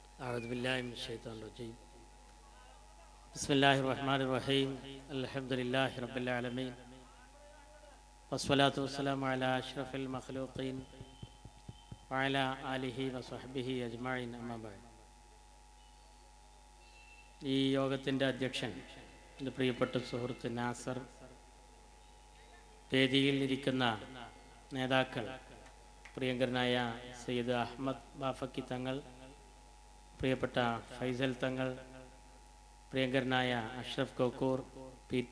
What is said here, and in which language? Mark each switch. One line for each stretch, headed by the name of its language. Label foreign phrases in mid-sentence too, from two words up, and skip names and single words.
Arabic: أعوذ بالله من الشيطان الرجيم بسم الله الرحمن الرحيم الحمد لله رب العالمين والصلاة والسلام على أشرف المخلوقين وعلى آله وصحبه أجمعين أما بعد
Malayalam: ഈ യോഗത്തിൻ്റെ അധ്യക്ഷൻ എൻ്റെ പ്രിയപ്പെട്ട സുഹൃത്ത് നാസർ, വേദിയിൽ ഇരിക്കുന്ന നേതാക്കൾ, പ്രിയങ്കരനായ സയ്യിദ് അഹമ്മദ് ബാഫക്കി തങ്ങൾ, പ്രിയപ്പെട്ട ഫൈസൽ തങ്ങൾ, പ്രിയങ്കരനായ അഷ്റഫ് കോക്കൂർ, PT